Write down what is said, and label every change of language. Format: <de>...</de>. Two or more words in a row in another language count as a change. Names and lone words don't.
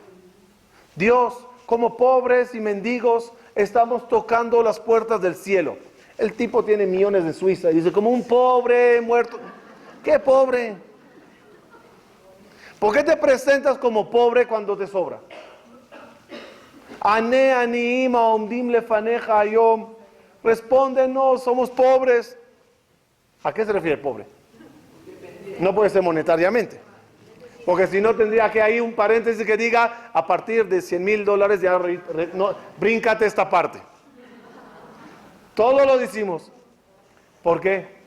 <es>Dios, como pobres y mendigos, estamos tocando las puertas del cielo. El tipo tiene millones en Suiza y dice, como un pobre muerto. ¿Qué pobre? ¿Por qué te presentas como pobre cuando te sobra?</es> <he>עננו עניים העומדים לפניך היום.</he> <es>Respóndenos, somos pobres. ¿A qué se refiere pobre? No puede ser monetariamente. Porque si no tendría que hay un paréntesis que diga, a partir de $100,000 ya bríncate esta parte. Todo lo decimos. ¿Por qué?</es>